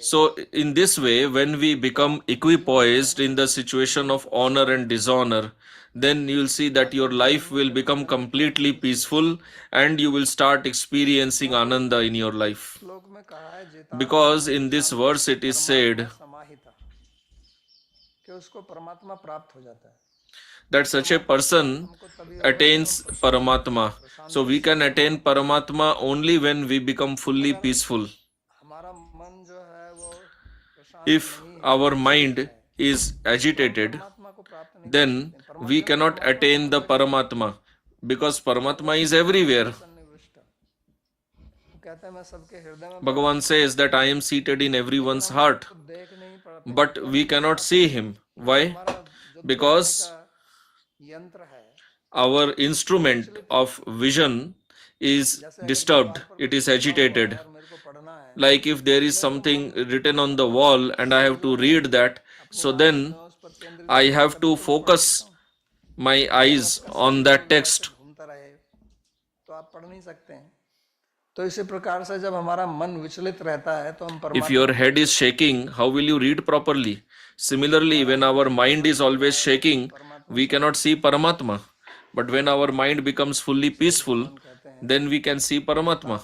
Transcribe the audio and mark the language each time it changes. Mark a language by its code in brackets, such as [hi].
[en] So, in this way, when we become equipoised in the situation of honor and dishonor, then you will see that your life will become completely peaceful and you will start experiencing ananda in your life. [hi] श्लोक में कहा है जिता [en] Because in this verse it is said [hi] समाहिता कि उसको परमात्मा प्राप्त हो जाता है [en] that such a person attains Paramatma. So we can attain Paramatma only when we become fully peaceful. [hi] हमारा मन जो है वो प्रशांत [en] If our mind is agitated, [hi] परमात्मा को प्राप्त नहीं [en] then we cannot attain the Paramatma because Paramatma is everywhere. [hi] सन्निविष्ट वो कहते हैं मैं सबके हृदय में [en] Bhagavan says that I am seated in everyone's heart, [hi] देख नहीं पाते [en] but we cannot see him. Why? [hi] हमारा जो [en] Because [hi] यंत्र है [en] our instrument of vision is disturbed, it is agitated. [hi] और मेरे को पढ़ना है [en] Like if there is something written on the wall and I have to read that, so then [hi] उस पर केंद्रित [en] I have to focus my eyes on that text. [hi] घूमता रहे तो आप पढ़ नहीं सकते हैं तो इसी प्रकार से जब हमारा मन विचलित रहता है तो हम [en] If [hi] परमात्मा [en] your head is shaking, how will you read properly? Similarly, when our mind is always shaking, we cannot see Paramatma. But when our mind becomes fully peaceful, then we can see Paramatma.